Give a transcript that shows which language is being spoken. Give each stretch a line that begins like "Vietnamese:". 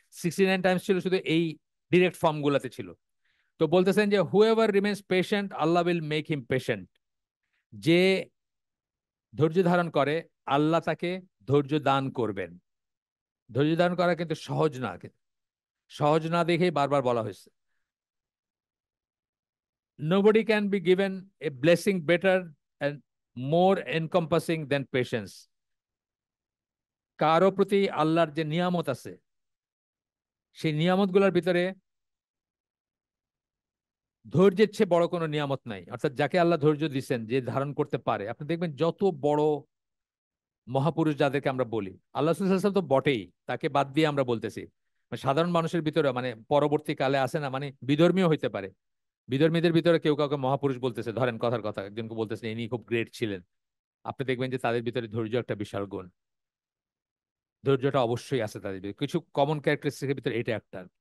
Bangla: 69 Times ছিল শুধু এই ডিরেক্ট ফর্ম গুলাতে ছিল। তো বলতেছেন যে
English: whoever remains patient Allah will make him patient,
Bangla: যে ধৈর্য ধারণ করে আল্লাহ তাকে ধৈর্য দান করবেন। ধৈর্য ধারণ করা কিন্তু সহজ না, সহজ না দেখেই বারবার বলা হয়েছে।
English: Nobody can be given a blessing better and more encompassing than patience.
Bangla: কারো প্রতি আল্লাহর যে নিয়ামত আছে, সেই নিয়ামত গুলার ভিতরে ধৈর্যের চেয়ে বড় কোনো নিয়ামত নাই। অর্থাৎ যাকে আল্লাহ ধৈর্য দিচ্ছেন, যে ধারণ করতে পারে, আপনি দেখবেন যত বড় মহাপুরুষ যাদেরকে আমরা বলি, আল্লাহ সাল্লাল্লাহু তো বটেই, তাকে বাদ দিয়ে আমরা বলতেছি, মানে সাধারণ মানুষের ভিতরে, মানে পরবর্তীকালে আসে না, মানে বিধর্মীয় হইতে পারে, বিধর্মীদের ভিতরে কেউ কাউকে মহাপুরুষ বলতেছে, ধরেন কথার কথা একজনকে বলতেছে ইনি খুব গ্রেট ছিলেন, আপনি দেখবেন যে তাদের ভিতরে ধৈর্য একটা বিশাল গুণ, ধৈর্যটা অবশ্যই আছে তাদের ভিতরে, কিছু কমন ক্যারেক্টারিস্টিকের ভিতরে এটা একটা।